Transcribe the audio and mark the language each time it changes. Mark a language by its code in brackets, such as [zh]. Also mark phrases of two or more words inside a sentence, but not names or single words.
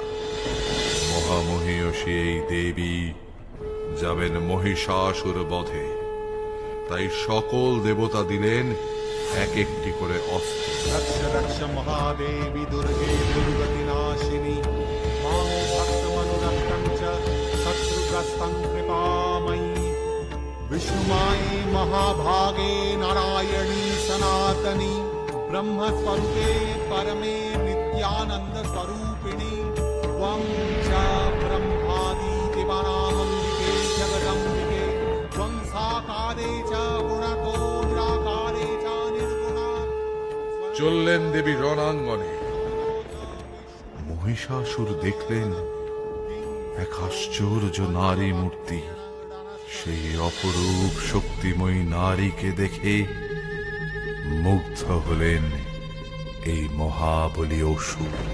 [bn] মহামহিষী এই দেবী যাবেন মহিষাসুর বধে, তাই সকল দেবতা দিলেন এক একটি করে অস্ত্র। [sa] রক্ষ রক্ষ মহাদেবী দুর্গে দুর্গতি নাশিনী, মাং ভক্তমনুরক্তং চ শত্রুগ্রস্तं কৃপাময়ী। विष्णुमाये महाभागे नारायणी सनातनी, ब्रह्मस्वरूपे परमे नित्यानंद स्वरूपिणी। त्वं च ब्रह्मादि देवानामम्बिके जगदम्बिके, त्वं साकारे च गुणतो निराकारे च निर्गुणा। [bn] চললেন দেবী রণাঙ্গনে। মহিষাসুর দেখলেন এক আশ্চর্য নারী মূর্তি। সেই অপরূপ শক্তিময়ী নারীকে দেখে মুগ্ধ হলেন এই মহাবলী অসুর।